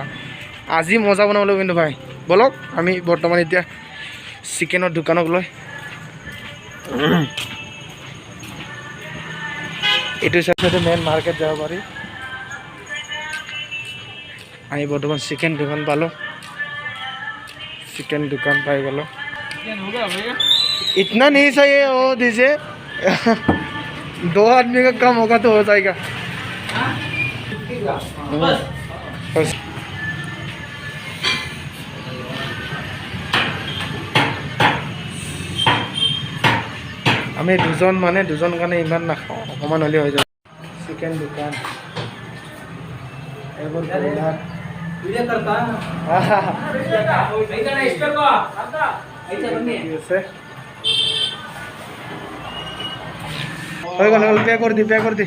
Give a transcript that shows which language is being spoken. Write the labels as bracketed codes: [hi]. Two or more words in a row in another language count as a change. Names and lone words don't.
[as] আজি মজা বনাব লাগিব কিন্তু ভাই। বলক আমি বৰ্তমান এতিয়া চিকেনৰ দোকানক লৈ, এইটো চাইডে [en] main market [as] যাব পাৰি। আমি বৰ্তমান চিকেন দোকান পালোঁ, চিকেন দোকান পাই গ'লোঁ। [hi] इतना नहीं चाहिए, वो दीजिए 2 आदमी का कम होगा तो हो जाएगा। [as] আমি দুজন কাৰণে ইমান নাখাওঁ, অকণমান হ'লে হৈ যাব। চিকেন দোকান এইবোৰ ব্ৰইলাৰ পে কৰি দি।